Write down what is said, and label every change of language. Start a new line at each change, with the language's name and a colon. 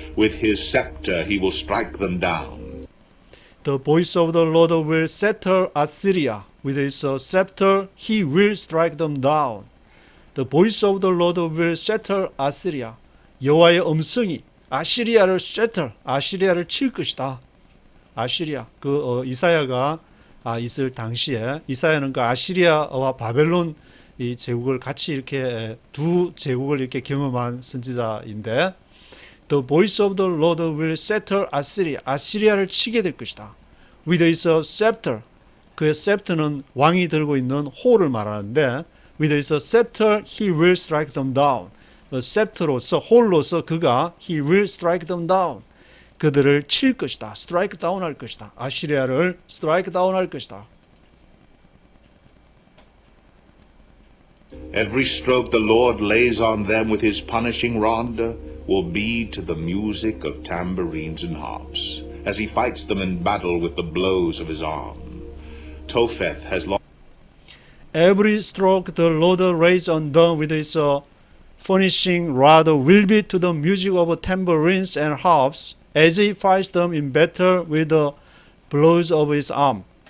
English: With his scepter he will strike them down. The voice of the Lord will settle Assyria. With his scepter he will strike them down. The voice of the Lord will settle Assyria.
Korean: 여호와의 음성이 아시리아를 settle, 아시리아를 칠 것이다. 아시리아, 이사야가 있을 당시에 이사야는 그 아시리아와 바벨론 이 제국을 같이 이렇게 두 제국을 이렇게 경험한 선지자인데,
English: The voice of the Lord will settle Assyria.
Korean: 아시리아를 치게 될 것이다.
English: With his scepter.
Korean: 그의 scepter는 왕이 들고 있는 호를 말하는데,
English: With his scepter he will strike them down.
Korean: scepter로서 홀로서 그가
English: he will strike them down.
Korean: 그들을 칠 것이다. strike down 할 것이다. 아시리아를 strike down 할 것이다.
English: Every stroke the Lord lays on them with his punishing rod will be to the music of tambourines and harps, as he fights them in battle with the blows of his arm. Topheth has lost. Every stroke the Lord lays on them with his furnishing rod will be to the music of tambourines and harps, as he fights them in battle with the blows of his arm.